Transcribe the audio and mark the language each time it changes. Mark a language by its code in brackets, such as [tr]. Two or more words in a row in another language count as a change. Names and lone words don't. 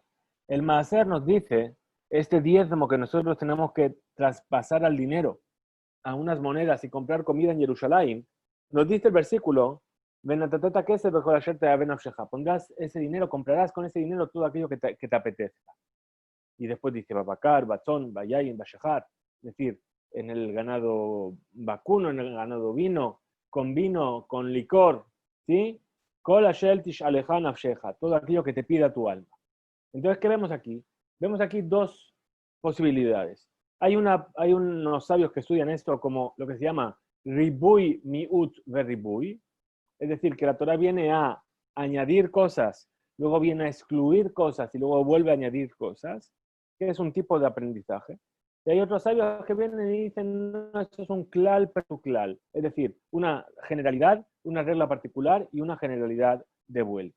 [es] El maaser nos dice, este diezmo que nosotros tenemos que traspasar al dinero, a unas monedas y comprar comida en Jerusalén, nos dice el versículo, pondrás ese dinero, comprarás con ese dinero todo aquello que te apetezca. Y después dice, [he] בבקר בצאן ביין בשכר, [es] es decir, en el ganado vacuno, en el ganado vino, con licor, ¿sí? Todo aquello que te pida tu alma. Entonces, ¿qué vemos aquí? Vemos aquí dos posibilidades. Hay unos sabios que estudian esto como lo que se llama [he] ריבוי מיעוט וריבוי, [es] es decir, que la Torah viene a añadir cosas, luego viene a excluir cosas y luego vuelve a añadir cosas, que es un tipo de aprendizaje. Y hay otros sabios que vienen y dicen, no, esto es un [he] כלל ופרט וכלל, [es] es decir, una generalidad, una regla particular y una generalidad de vuelta.